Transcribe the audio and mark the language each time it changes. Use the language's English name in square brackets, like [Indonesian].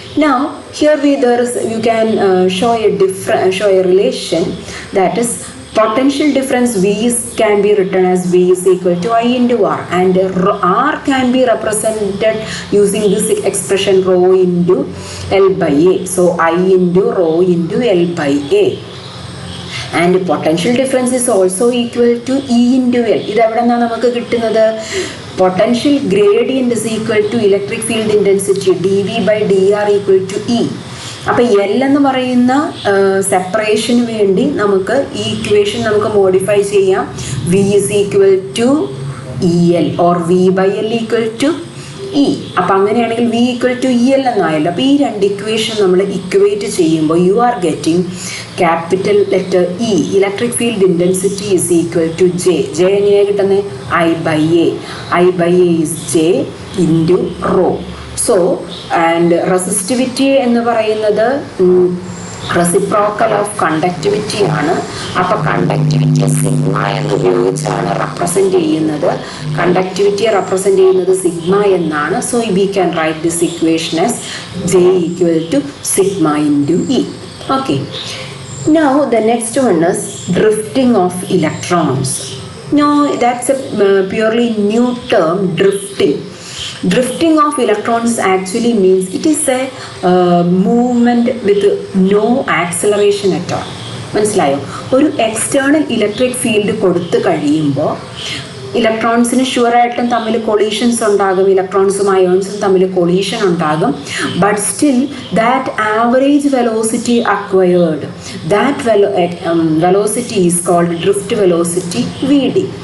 [English] Now here you can show a relation, that is potential difference V can be written as V is equal to I into R, and R can be represented using this expression rho into L by A. So I into rho into L by A. And potential difference is also equal to E into L. [Malayalam] ഇത് എവിടെ നിന്നാണ് നമുക്ക് കിട്ടുന്നത്? [English] Potential gradient is equal to electric field intensity dV by dr equal to E. [Malayalam] അപ്പോൾ L എന്ന് പറയുന്ന സെപ്പറേഷന് വേണ്ടി നമുക്ക് ഈ ഇക്വേഷൻ നമുക്ക് മോഡിഫൈ ചെയ്യാം. [English] V is equal to E L or V by L equal to E. [Malayalam] അപ്പം അങ്ങനെയാണെങ്കിൽ [English] V equal to E L [Malayalam] എന്നായല്ലോ. അപ്പോൾ ഈ രണ്ട് ഇക്വേഷൻ നമ്മൾ ഇക്വേറ്റ് ചെയ്യുമ്പോൾ [English] You are getting capital letter E, electric field intensity is equal to J. [Malayalam] J എങ്ങനെയാണ് കിട്ടുന്നത്? [English] I by A. I by A is J into rho. So and resistivity [Malayalam] എന്ന് പറയുന്നത് [English] Reciprocal of conductivity ആണ്. [Malayalam] അപ്പോൾ conductivity sigma എന്ന് ഉപയോഗിച്ചാണ് represent ചെയ്യുന്നത്. കണ്ടക്ടിവിറ്റിയെ represent ചെയ്യുന്നത് സിഗ്മ എന്നാണ്. [English] So we can write this equation as J equal to sigma into E. Okay. Now the next one is drifting of electrons. Now that's a purely new term, drifting. Drifting of electrons actually means it is a movement with no acceleration at all. [Malayalam] മനസ്സിലായോ? ഒരു external electric field കൊടുത്തു കഴിയുമ്പോൾ ഇലക്ട്രോൺസിന് ഷുവറായിട്ടും തമ്മിൽ collisions ഉണ്ടാകും, ഇലക്ട്രോൺസും അയോൺസും തമ്മിൽ collision ഉണ്ടാകും. [English] But still that average velocity acquired, that velocity is called drift velocity VD.